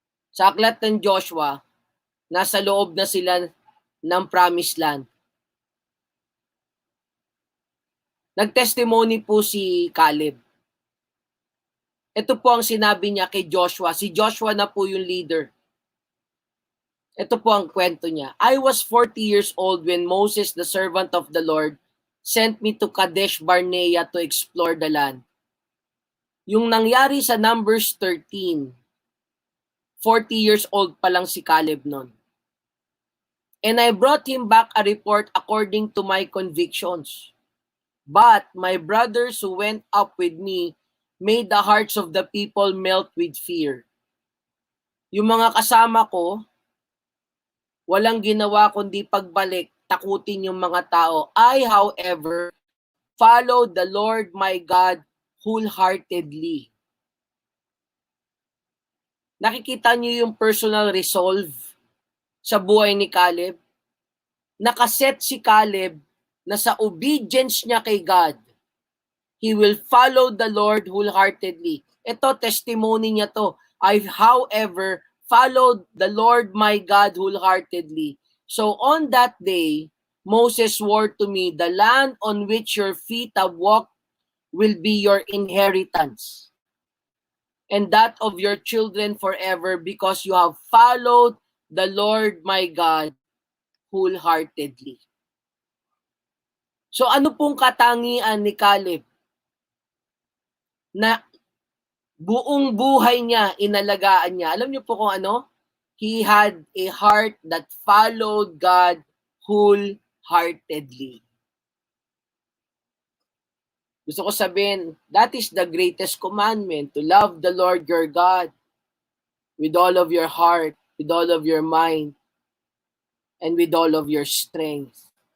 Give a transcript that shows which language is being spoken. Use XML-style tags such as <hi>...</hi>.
<tl>Sa aklat ng Joshua, nasa loob na sila ng promised land. Nagtestimony po si Caleb. Ito po ang sinabi niya kay Joshua. Si Joshua na po yung leader. Ito po ang kwento niya.</tl> <en>I was 40 years old when Moses, the servant of the Lord, sent me to Kadesh Barnea to explore the land.</en> <tl>Yung nangyari sa Numbers 13, 40 years old pa lang si Caleb nun.</tl> <en>And I brought him back a report according to my convictions. But my brothers who went up with me made the hearts of the people melt with fear.</en> <tl>Yung mga kasama ko, walang ginawa kundi pagbalik, takutin yung mga tao.</tl> <en>I, however, followed the Lord my God wholeheartedly.</en> <tl>Nakikita niyo yung personal resolve sa buhay ni Caleb? Nakaset si Caleb na sa obedience niya kay God,</tl> <en>he will follow the Lord wholeheartedly.</en> <tl>Ito, testimony niya to.</tl> <en>I, however, followed the Lord my God wholeheartedly. So on that day, Moses swore to me, the land on which your feet have walked will be your inheritance, and that of your children forever, because you have followed the Lord my God wholeheartedly.</en> <tl>So ano pong katangian ni Caleb na buong buhay niya, inalagaan niya? Alam niyo po kung ano?</tl> <en>He had a heart that followed God wholeheartedly.</en> <tl>Gusto ko sabihin,</tl> <en>that is the greatest commandment, to love the Lord your God with all of your heart, with all of your mind, and with all of your strength.</en>